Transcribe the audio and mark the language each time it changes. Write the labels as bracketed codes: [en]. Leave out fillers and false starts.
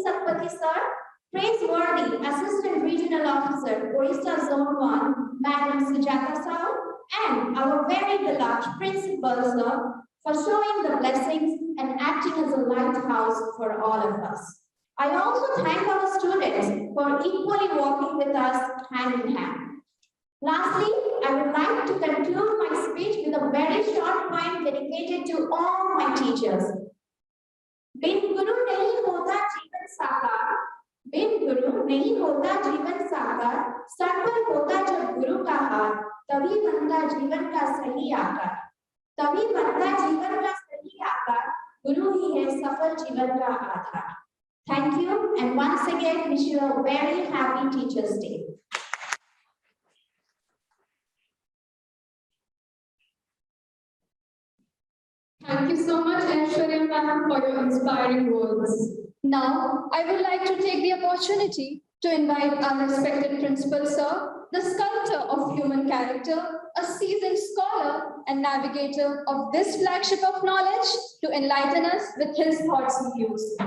[en] Satpathy Sir, praiseworthy Assistant Regional Officer, Odisha Zone 1, Madam Sujata Sao, and our very beloved Principal Sir, for showing the blessings and acting as a lighthouse for all of us. I also thank our students for equally walking with us hand in hand. Lastly, I would like to conclude my speech with a very short poem dedicated to all my teachers. [hi] बिन गुरु नहीं होता जीवन साकार, बिन गुरु नहीं होता जीवन साकार, sir पर होता जब गुरु का हाथ, तभी बनता जीवन का सही आकार, तभी बनता जीवन का सही आकार, गुरु ही है सफल जीवन का आधार. [en] Thank you, and once again wish you a very happy Teachers' Day. Thank you so much, Aishwarya ma'am, for your inspiring words. Now, I would like to take the opportunity to invite our respected Principal Sir, the sculptor of human character, a seasoned scholar and navigator of this flagship of knowledge, to enlighten us with his thoughts and views.